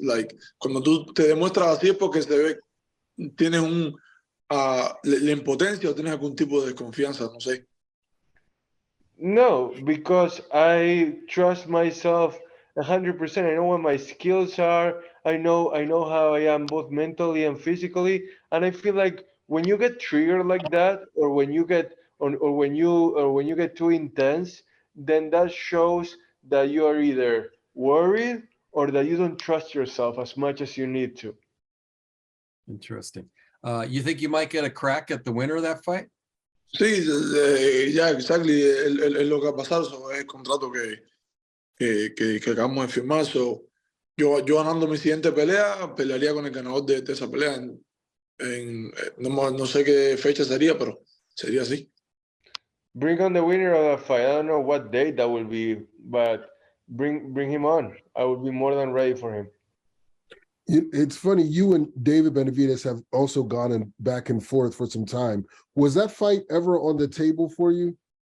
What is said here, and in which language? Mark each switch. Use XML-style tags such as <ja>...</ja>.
<es>Like, cuando tú te demuestras así es porque se ve, tienes la impotencia o tienes algún tipo de desconfianza, no sé.</es> <en>No, because I trust myself 100%. I know what my skills are. I know how I am both mentally and physically. And I feel like when you get triggered like that, or when you get when you get too intense, then that shows that you are either worried or that you don't trust yourself as much as you need to. Interesting. You think you might get a crack at the winner of that fight?</en> <es>Sí, ya, exactly. Es lo que ha pasado, es el contrato que acabamos de firmar. So, yo ganando mi siguiente pelea, pelearía con el ganador de esa pelea. No sé qué fecha sería, pero sería así.</es> <en>Bring on the winner of that fight. I don't know what date that will be, but bring him on. I would be more than ready for him. It's funny, you and David Benavidez have also gone back and forth for some time. Was that fight ever on the table for you?</en>